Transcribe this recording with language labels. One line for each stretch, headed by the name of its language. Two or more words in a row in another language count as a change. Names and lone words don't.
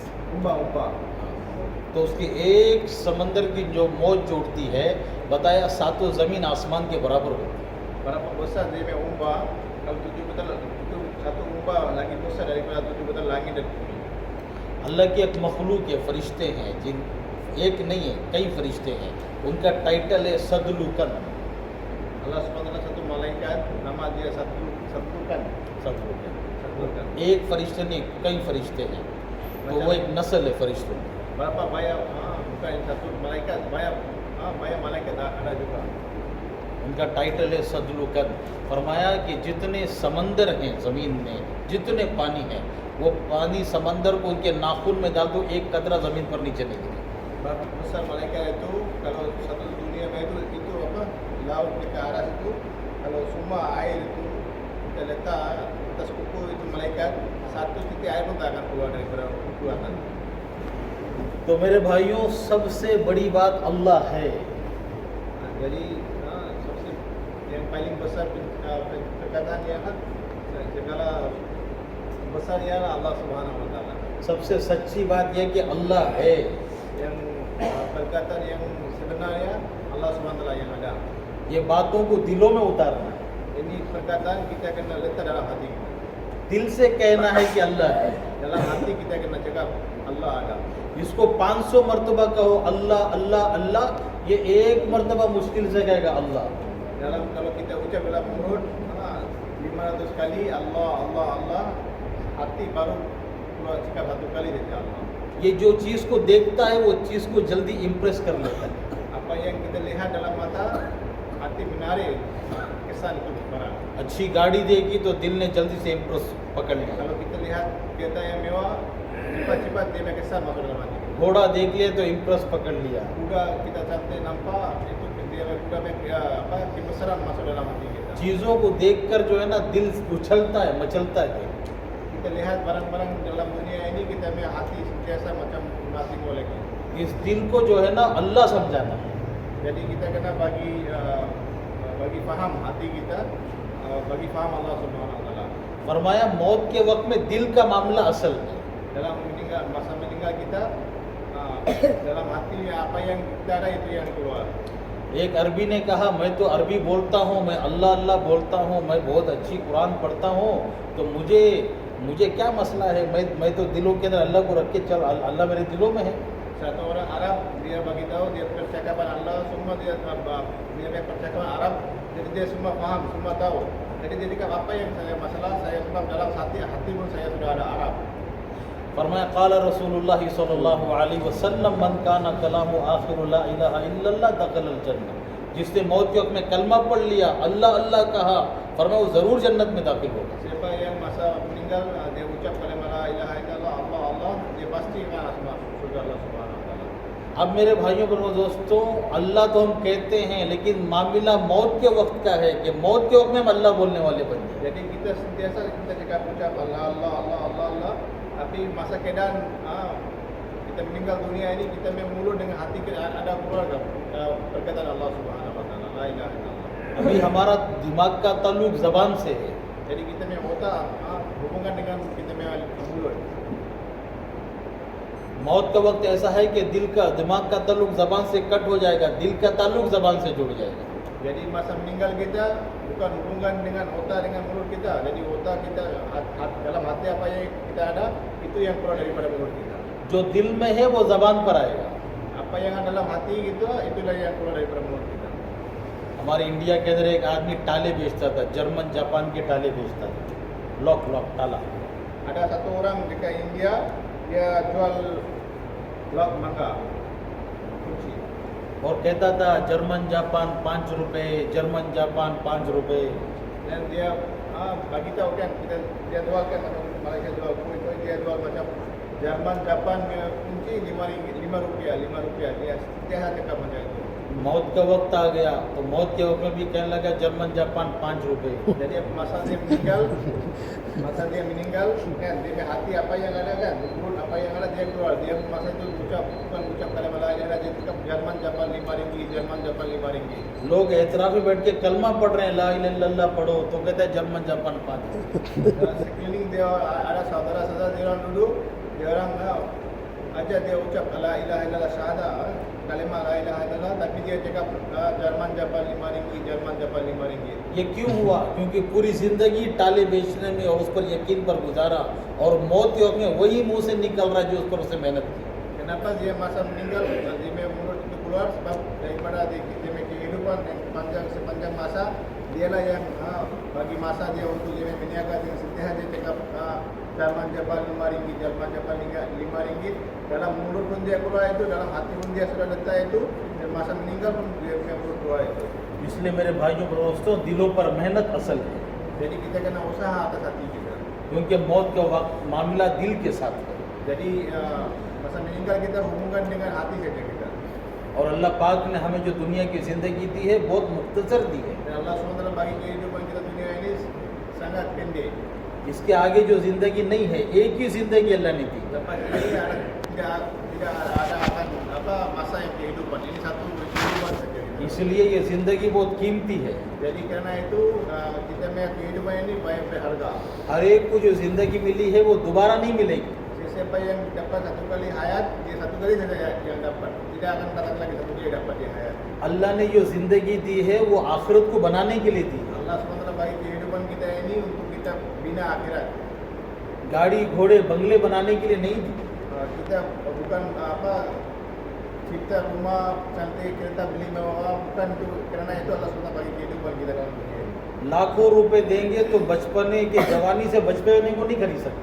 Malay: Umbah-umbah.
Hindi: तो उसकी एक समंदर की जो मौज जो उठती है बताया सातों ज़मीन आसमान के बराबर होती है.
Malay: Berapa besar dia punya umbah? Kalau 7 betala itu satu umbah lagi besar daripada 7 betala langit dan bumi.
Hindi: अल्लाह की एक मखलूक है, फरिश्ते हैं, जिन एक नहीं है कई फरिश्ते हैं. उनका टाइटल है सदलुकन.
Arabic: الله سبحانه وتعالى
Malay: satu malaikat nama dia Sabtukan.
Hindi: सब लोग हैं।
Malay: Sabtukan.
Hindi: एक फरिश्ते नहीं, कई फरिश्ते हैं, तो वो एक नस्ल है फरिश्तों की।
Malay: Berapa banyak bukan satu malaikat, banyak malaikat ada juga.
Hindi: उनका टाइटल है सदलुकद। फरमाया कि जितने समंदर हैं ज़मीन में, जितने पानी है, वो पानी समंदर को उनके नाखून में डाल दो, एक कतरा ज़मीन पर नीचे नहीं गिरे।
Malay: Berapa besar malaikat itu kalau satu dunia itu apa laut ke atas itu kalau semua air itu kita letak atas kuku itu malaikat satu titik air pun tak akan keluar daripada kuku atas.
Hindi: तो मेरे भाइयों, सबसे बड़ी बात अल्लाह है।
Malay: Jadi सबसे yang paling besar perkataan ialah segala besar ialah
Arabic: الله سبحانه وتعالى.
Hindi: सबसे सच्ची बात यह कि अल्लाह है।
Malay: Yang perkataan yang sebenarnya
Arabic: الله سبحانه وتعالى
Malay: yang ada.
Hindi: ये बातों को दिलों में उतारना है,
Malay: Ini perkataan kita kena letak dalam hati kita.
Hindi: दिल से कहना है कि अल्लाह है।
Malay: Dalam hati kita kena cakap Allah ada.
Hindi: इसको 500 मरतबा कहो अल्लाह अल्लाह अल्लाह, ये एक मरतबा मुश्किल से कहेगा अल्लाह।
Malay: Dalam kalau kita ucap dalam mulut 500 kali Allah Allah Allah, hati baru keluar cakap satu kali saja Allah.
Hindi: ये जो चीज़ को देखता है वो चीज़ को जल्दी इम्प्रेस कर लेता है।
Malay: Apa yang kita lihat dalam mata, hati menarik kesan itu barang.
Hindi: अच्छी गाड़ी देगी तो दिल ने जल्दी से इम्प्रेस पकड़ लिया।
Malay: Kalau kita lihat kereta yang mewah, cepat-cepat dia punya kesan masuk dalam hati.
Hindi: घोड़ा देख लिया तो इम्प्रेस पकड़ लिया।
Malay: Kuda kita cantik nampak, itu dia kuda punya kebesaran masuk dalam hati kita.
Hindi: चीज़ों को देखकर जो है ना दिल उछलता है, मचलता है।
Malay: Kita lihat barang-barang dalam dunia ini, kita punya hati sentiasa macam masing lagi.
Hindi: इस दिल को जो है ना अल्लाह समझाना है।
Malay: Jadi kita kena bagi faham hati kita, bagi faham
Arabic: الله سبحانه وتعالى.
Hindi: फरमाया मौत के वक्त में दिल का मामला असल है।
Malay: Dalam masa meninggal kita, dalam hati apa yang kita ada itu yang keluar.
Hindi: एक अरबी ने कहा, मैं तो अरबी बोलता हूँ, मैं अल्लाह अल्लाह बोलता हूँ, मैं बहुत अच्छी कुरान पढ़ता हूँ, तो मुझे क्या मसला है, मैं तो दिलों के अंदर अल्लाह को रख के चल, अल्लाह मेरे दिलों में है।
Malay: Satu orang Arab dia bagi tahu dia percakapan Allah semua dia punya percakapan Arab, jadi dia semua faham, semua tahu. Jadi dia cakap apa yang saya masalah, saya sebab dalam hati pun saya sudah ada Arab.
Arabic: फरमाया قال رسول الله صلى الله عليه وسلم من كان كلامه آخر لا إله إلا الله دخل الجنة,
Hindi: जिसने मौत के वक्त में कलमा पढ़ लिया, अल्लाह अल्लाह कहा, फरमाया वो ज़रूर जन्नत में दाखिल होगा।
Malay: Siapa yang masa meninggal dia ucap kalimah
Arabic: لا إله إلا الله
Malay: Allah Allah, dia pasti akan masuk surga
Arabic: الله سبحانه وتعالى.
Hindi: अब मेरे भाइयों बहनों दोस्तों, अल्लाह तो हम कहते हैं, लेकिन मामला मौत के वक्त का है कि मौत के वक्त में हम अल्लाह बोलने वाले बन जाए।
Malay: Jadi kita sentiasa kita cakap ucap Allah Allah Allah Allah Allah, tapi masa keadaan kita meninggal dunia ini, kita punya mulut dengan hati kita ada keluar perkataan
Arabic: الله سبحانه وتعالى لا إله إلا الله.
Hindi: अभी हमारा दिमाग का ताल्लुक ज़बान से है।
Malay: Jadi kita punya otak hubungan dengan kita punya mulut.
Hindi: मौत का वक्त ऐसा है कि दिमाग का ताल्लुक ज़बान से कट हो जाएगा, दिल का ताल्लुक ज़बान से जुड़ जाएगा।
Malay: Jadi masa meninggal kita bukan hubungan dengan otak dengan mulut kita. Jadi otak kita dalam hati apa yang kita ada itu yang keluar daripada mulut kita.
Hindi: जो दिल में है वो ज़बान पर आएगा।
Malay: Apa yang ada dalam hati kita itulah yang keluar daripada mulut kita.
Hindi: हमारे इंडिया के अंदर एक आदमी टाले बेचता था, जर्मन जापान के टाले बेचता था, लॉक ताला।
Malay: Ada satu orang dekat India, dia jual lock mangga, kunci.
Hindi: और कहता था जर्मन जापान 5 रुपए, जर्मन जापान 5 रुपए।
Malay: Dan dia bagi tahu kan dia jual kan macam Malaysia jual kue dia jual macam Jerman Japan kunci 5 rupiah dia cakap macam itu.
Hindi: मौत का वक्त आ गया तो मौत के वक्त में भी कहने लगा जर्मन जापान 5 रुपए।
Malay: Jadi masa dia meninggal kan dia hati apa yang ada kan, mulut apa yang ada dia keluar, dia masa itu bukan ucap kalimah
Arabic: لا إله إلا الله,
Malay: dia cakap Jerman Japan 5 ringgit, Jerman Japan 5 ringgit.
Hindi: लोग एतराफ में बैठ के कलमा पढ़ रहे हैं,
Arabic: لا إله إلا الله
Hindi: पढ़ो, तो कहते हैं जर्मन जापान 5।
Malay: Sekeliling dia ada saudara-saudara dia orang duduk, dia orang aja dia ucap
Arabic: لا إله إلا الله
Malay: syahadah, kalimah
Arabic: لا إله إلا الله,
Malay: tapi dia cakap Jerman Japan 5 ringgit, Jerman Japan 5 ringgit.
Hindi: ये क्यों हुआ? क्योंकि पूरी जिंदगी टाले बेचने में और उस पर यकीन पर गुजारा, और मौत के वक्त में वही मुंह से निकल रहा है जो उस पर उसने मेहनत की।
Malay: Kenapa dia masa meninggal? Dia mulut itu keluar sebab daripada dia kehidupan yang panjang sepanjang masa, dialah yang bagi masa dia untuk dia meniaga dengan setiap dia cakap Jalman Jabal 5 ringgit, Jalman Jabal 5 ringgit. Dalam mulut pun dia keluar itu, dalam hati pun dia sudah letak itu, dan masa meninggal pun dia punya mulut keluar itu.
Hindi: इसलिए मेरे भाइयों और दोस्तों, दिलों पर मेहनत असल है,
Malay: Jadi kita kena usaha atas hati kita.
Hindi: क्योंकि मौत का वक्त मामला दिल के साथ है।
Malay: Jadi masa meninggal kita hubungkan dengan hati saja kita.
Hindi: और अल्लाह पाक ने हमें जो दुनिया की ज़िंदगी दी है बहुत मुख्तसर दी है।
Malay: Dan Allah SWT bagi kehidupan kita dunia ini sangat pendek.
Hindi: इसके आगे जो ज़िंदगी नहीं है, एक ही ज़िंदगी अल्लाह ने दी।
Malay: Lepas ini tidak ada akan masa yang kehidupan. Ini satu kehidupan saja.
Hindi: इसलिए ये ज़िंदगी बहुत कीमती है।
Malay: Jadi karena itu kita punya kehidupan ini banyak berharga.
Hindi: हर एक को जो ज़िंदगी मिली है वो दोबारा नहीं मिलेगी।
Malay: Siapa yang dapat satu kali hayat, dia satu kali saja yang dapat. Tidak akan datang lagi satu kali dapat dia hayat.
Hindi: अल्लाह ने जो ज़िंदगी दी है वो आखिरत को बनाने के लिए दी है।
Malay: Allah SWT bagi kehidupan kita ini untuk kita bina akhirat.
Hindi: गाड़ी घोड़े बंगले बनाने के लिए नहीं दी।
Malay: Kita bukan cipta rumah cantik, kereta beli mewah, bukan itu. Karena itu Allah SWT bagi kehidupan kita dalam dunia ini.
Hindi: लाखों रुपए देंगे तो बचपने के जवानी से बचपने को नहीं खरीद सकता।